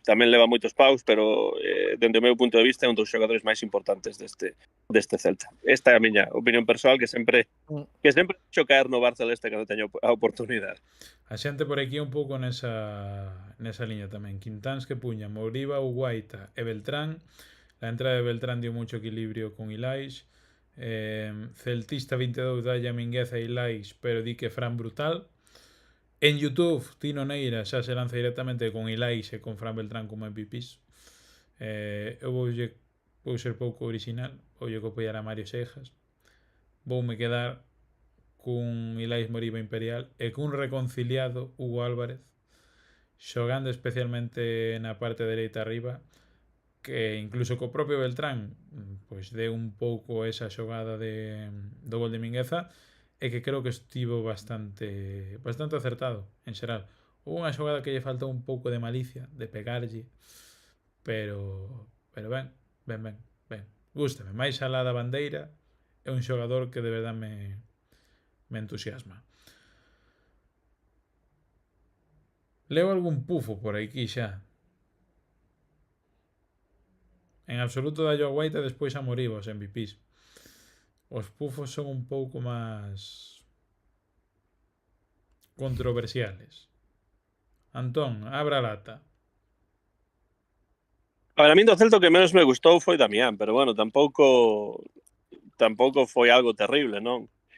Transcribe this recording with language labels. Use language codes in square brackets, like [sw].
[gl] Tamén leva moitos paus, pero dende o meu punto de vista é un dos xogadores máis importantes deste Celta. Esta é a miña opinión persoal, que sempre deixo caer no Bar Celeste cando teño a oportunidade. A xente por aquí un pouco nesa liña tamén. Quintáns que puña Moriba, Guaita e Beltrán. [es] La entrada de Beltrán dio mucho equilibrio con Ilaix. [gl] Celtista 22 dalle a Mingueza e Ilaix, pero di que Fran brutal. En YouTube, Tino Neira xa se lanza directamente con Ilaix e con Fran Beltrán como MVPs. Eu vou ser pouco original, voulle copiar a Mario Seijas. Voume quedar cun Ilaix Moriba Imperial e cun reconciliado Hugo Álvarez, xogando especialmente na parte dereita arriba, que incluso co propio Beltrán pois deu un pouco esa xogada do gol de Mingueza, e que creo que estivo bastante acertado en xeral. Houve unha xogada que lle faltou un pouco de malicia, de pegarlle, pero ben. Gústame, máis alá da bandeira, é un xogador que de verdade me entusiasma. Leo algún pufo por aquí xa. En absoluto dallo a Guaita, despois a Moriba, os MVPs. Os pufos son un pouco máis controversiales. Antón, abra a lata. Para min do Celta o que menos me gustou foi Damián, pero bueno, tampouco foi algo terrible, non?